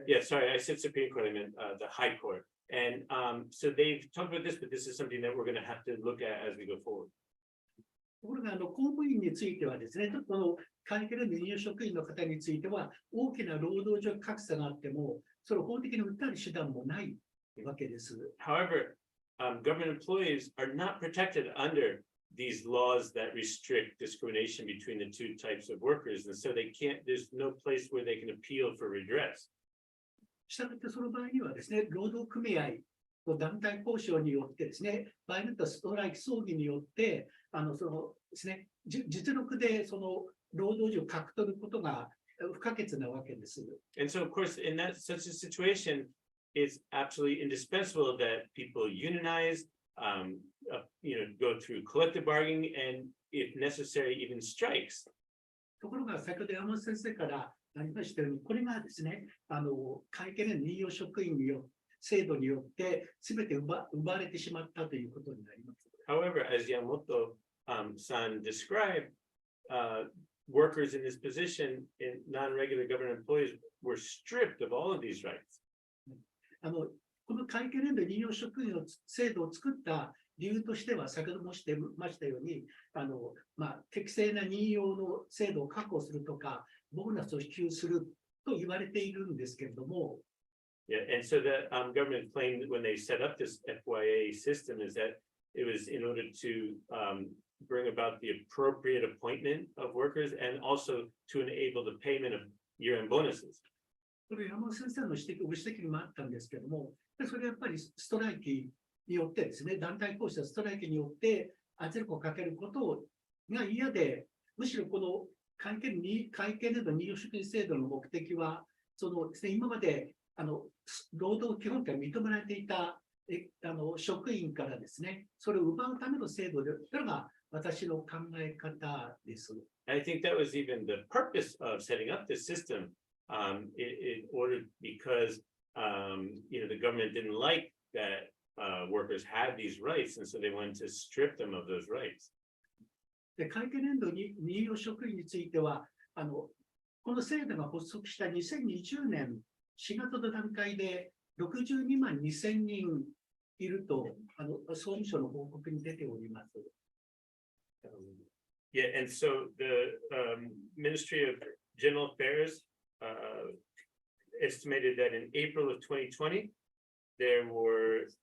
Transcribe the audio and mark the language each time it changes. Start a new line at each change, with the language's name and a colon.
English: Yeah, sorry, I said Supreme Court, I meant the High Court. And so they've talked about this, but this is something that we're going to have to look at as we go forward.
Japanese: ところが、公務員についてはですね、この会計年度任用職員の方については、大きな労働上格差があっても、それを法的に訴える手段もないわけです。
English: However, government employees are not protected under these laws that restrict discrimination between the two types of workers. And so they can't, there's no place where they can appeal for redress.
Japanese: したがってその場合にはですね、労働組合と団体交渉によってですね、場合によってはストライキ争議によって、そのですね、実力でその労働力を獲得することが不可欠なわけです。
English: And so, of course, in that such a situation, it's absolutely indispensable that people unionize, go through collective bargaining, and if necessary, even strikes.
Japanese: ところが、先ほど山本先生からありましたように、これがですね、会計年度任用職員によって、制度によって、すべて奪われてしまったということになります。
English: However, as Yamamoto-san described, workers in this position, in non-regular government employees, were stripped of all of these rights.
Japanese: この会計年度任用職員の制度を作った理由としては、先ほど申してましたように、適正な任用の制度を確保するとか、ボーナスを支給すると言われているんですけれども、
English: Yeah, and so the government claimed when they set up this FYA system is that it was in order to bring about the appropriate appointment of workers and also to enable the payment of year-end bonuses.
Japanese: これ山本先生のご指摘にもあったんですけれども、それはやっぱりストライキによってですね、団体交渉ストライキによって圧力をかけることが嫌で、むしろこの会計年度任用職員制度の目的は、そのですね、今まで労働基本権が認められていた職員からですね、それを奪うための制度で、それが私の考え方です。
English: I think that was even the purpose of setting up this system, in order because the government didn't like that workers had these rights, and so they wanted to strip them of those rights.
Japanese: で、会計年度任用職員については、この制度が発足した2020年4月の段階で62万2000人いると、総務省の報告に出ております。
English: Yeah, and so the Ministry of General Affairs estimated that in April of 2020, there were